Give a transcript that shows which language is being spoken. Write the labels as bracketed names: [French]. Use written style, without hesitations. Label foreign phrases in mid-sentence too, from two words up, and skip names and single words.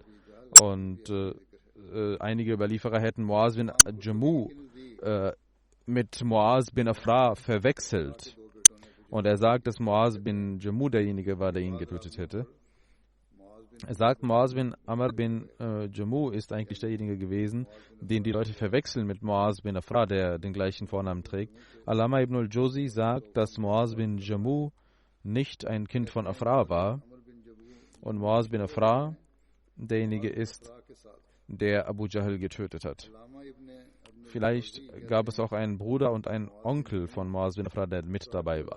[German] Und einige Überlieferer hätten Muaz bin Jamu mit Muaz bin Afra verwechselt. Und er sagt, dass Muaz bin Jamu derjenige war, der ihn getötet hätte. Er sagt, Muaz bin Amr bin Jamu ist eigentlich derjenige gewesen, den die Leute verwechseln mit Muaz bin Afra, der den gleichen Vornamen trägt. Allama ibn al-Jawzi sagt, dass Muaz bin Jamu nicht ein Kind von Afra war und Muaz bin Afra derjenige ist, der Abu Jahl getötet hat. Vielleicht gab es auch einen Bruder und einen Onkel von Muaz bin Afra, der mit dabei war.